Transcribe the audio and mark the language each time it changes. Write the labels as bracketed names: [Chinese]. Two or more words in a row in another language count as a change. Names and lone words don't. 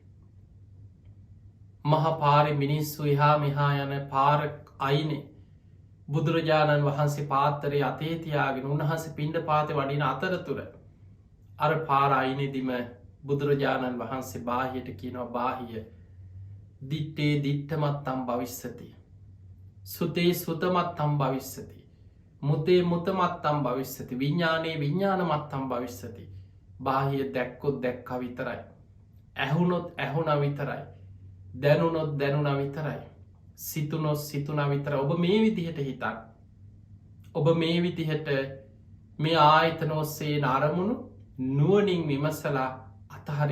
[Sinhala] මහපාරි මිනිස්සු එහා මෙහා යන පාරක් අයිනේ බුදුරජාණන් වහන්සේ පාත්තරය අතේ තියාගෙන උන්වහන්සේ පිණ්ඩ පාත වඩින අතරතුර අර පාර අයිනෙදිම බුදුරජාණන් වහන්සේ බාහියට කියනවා බාහිය [Pali] දිට්ටේ දිට්ටමත්තම් භවිස්සති. සුතේ සුතමත්තම් භවිස්සති. මුතේ මුතමත්තම් භවිස්සති. විඤ්ඥානයේ විඤ්ඥානමත්තම් භවිස්සති. [Sinhala] බාහිය දැක්කොත් දැක්ක විතරයි. ඇහුනොත් ඇහුන විතරයි. දැනුනොත් දැනුන විතරයි. සිතුනොත් සිතුන විතර. ඔබ මේ විදිහට හිතක්. ඔබ මේ විදිහට මේ ආයතනොස්සේ නාරමුණු නුවනින් විමසලා අතහරි.